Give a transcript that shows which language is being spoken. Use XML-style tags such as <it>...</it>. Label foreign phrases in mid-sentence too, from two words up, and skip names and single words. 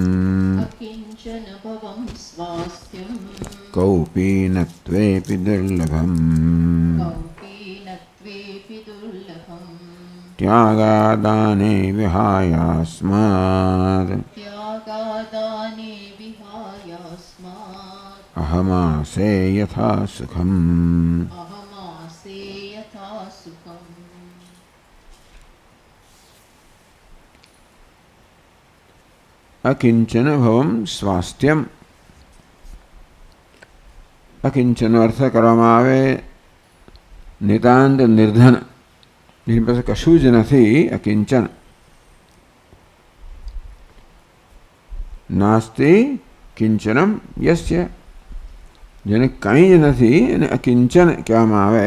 <sa>कौपीनत्वेऽपि दुर्लभम् त्यागादाने विहायास्मात् अहमासे यथा सुखम्। अकिंचन भवम स्वास्थ्यम।</sa> <gu>અકિંચન અર્થ કરવામાં આવે નિતાંત નિર્ધન, જેની પાસે કશું જ નથી.</gu> <sa>અકિંચન નાસ્તિ કિંચનમ યસ્ય,</sa> <gu>જેને કંઈ જ નથી એને અકિંચન કહેવામાં આવે.</gu>